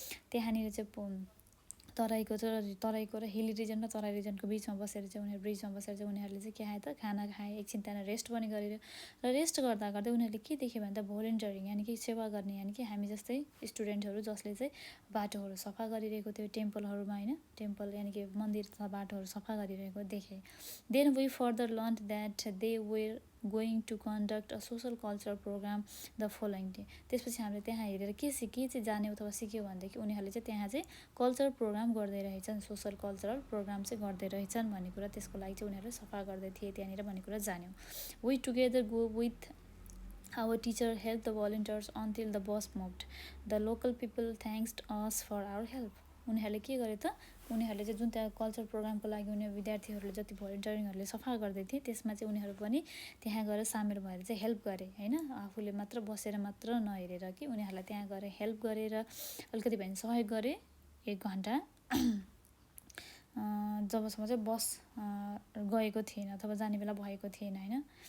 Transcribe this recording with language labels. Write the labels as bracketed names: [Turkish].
[Nepali] त्यहाँनिर चाहिँ तराईको र हिली रिजन र तराई रिजनको बीचमा बसेर चाहिँ उनीहरु ब्रिजमा बसेर चाहिँ उनीहरुले चाहिँ के खाए त, खाना खाए। एकछिन त्यहाँ रेस्ट पनि गरेर, र रेस्ट गर्दा गर्दै उनीहरुले के देखे भने त, भोलिन्टियरिङ यानि कि सेवा गर्ने, यानि कि हामी जस्तै स्टुडेन्टहरु जसले चाहिँ बाटोहरु सफा गरिरहेको थियो टेम्पलहरुमा हैन। टेम्पल यानि कि मन्दिर तथा बाटोहरु सफा गरिरहेको देखे। [English] Then we further learned that they were going to conduct a social cultural program the following day. [Nepali] त्यसपछि हामीले त्यहाँ हेरेर के चाहिँ जान्यौ अथवा सिक्यौ भनेदेखि उनीहरुले चाहिँ त्यहाँ चाहिँ कल्चरल प्रोग्राम गर्दै रहेछन्, सोशल कल्चरल प्रोग्राम चाहिँ गर्दै रहेछन् भन्ने कुरा, त्यसको लागि चाहिँ उनीहरुले सफा गर्दै थिए त्यहाँनिर भन्ने कुरा जान्यौ। [English] We together go with our teacher helped the volunteers until the bus moved. The local people thanked us for our help. [Nepali] उनीहरुले के गरे त, उनीहरुले चाहिँ जुन त्यहाँ कल्चरल प्रोग्रामको लागि उनीहरु विद्यार्थीहरुले जति भोलिन्टियरिङहरुले सफा गर्दै थिए, त्यसमा चाहिँ उनीहरु पनि त्यहाँ गएर सामेल भएर चाहिँ हेल्प गरे हैन। आफूले मात्र बसेर मात्र नहेरेर कि उनीहरुलाई त्यहाँ गएर हेल्प गरेर अलिकति भए सहयोग गरे 1 घण्टा जबसम्म चाहिँ बस गएको थिएन अथवा जाने बेला भएको थिएन हैन।